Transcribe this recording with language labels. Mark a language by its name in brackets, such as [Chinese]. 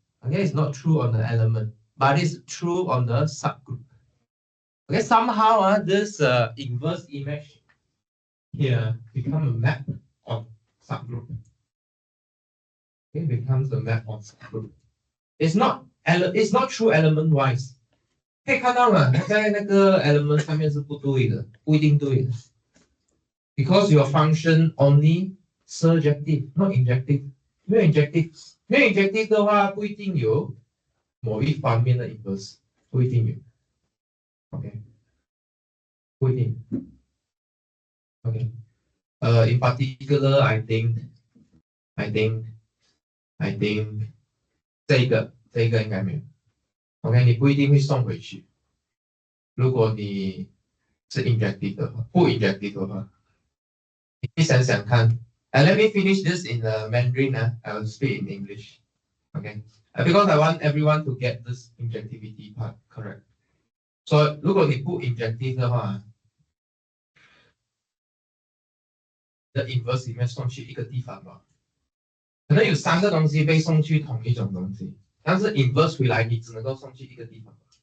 [English] Okay, it's not true on the element, but it's true on the subgroup. Okay, somehow this inverse image here become a map on subgroup. Okay, becomes a map on subgroup. It's not true element wise. [Chinese] 可以看到嘛，它在那个 element 上面是不对的，不一定对的。 [English] Because your function only surjective, not injective. [Chinese] 没有 injective 的话，不一定有某一方面的 inverse， 不一定有。 OK， 不一定。 [English] OK， in particular, I think [Chinese] 这个应该没有。 OK， 你不一定会送回去。如果你是 injective 的话，不 injective 的话，你想想看。 [English] And let me finish this in the Mandarin. I will speak in English. Okay, because I want everyone to get this injectivity part correct. So [Chinese] 如果你不 injective 的话， [English] the inverse [Chinese] 里面送去一个地方吧，可能有3个东西被送去同一种东西，但是 inverse 回来你只能够送去一个地方。